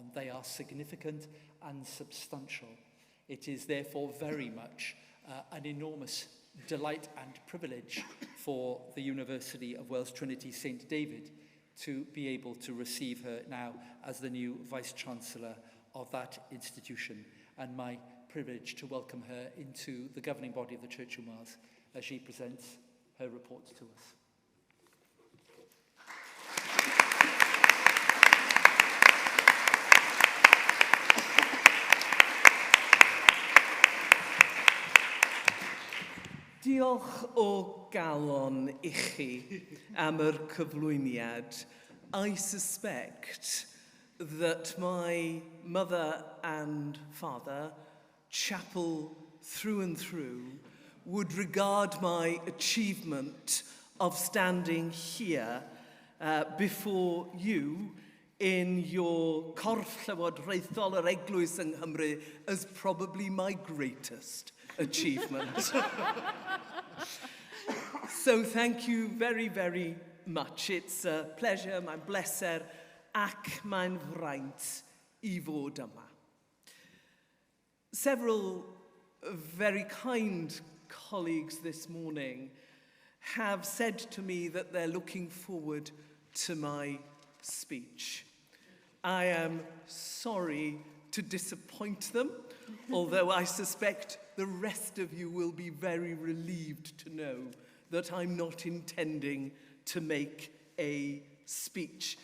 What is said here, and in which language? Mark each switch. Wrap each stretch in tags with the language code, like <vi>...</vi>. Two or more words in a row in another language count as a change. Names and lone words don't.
<en>They are significant and substantial. It is therefore very much an enormous delight and privilege for the University of Wales Trinity St. David to be able to receive her now as the new Vice-Chancellor of that institution, and my privilege to welcome her into the governing body of the Church in Wales as she presents her report to us.</en> <cy>Diolch o galon I chi am yr cyflwyniad.</cy> <en>I suspect that my mother and father, chapel through and through, would regard my achievement of standing here before you in your</en> <cy>corff llywodraethol yr Eglwys yng Nghymru</cy> <en>as probably my greatest achievement. So thank you very, very much. It's a pleasure,</en> <cy>mae'n bleser ac mae'n fraint I fod yma.</cy> <en>Several very kind colleagues this morning have said to me that they're looking forward to my speech. I am sorry to disappoint them, although I suspect the rest of you will be very relieved to know that I'm not intending to make a speech.</en>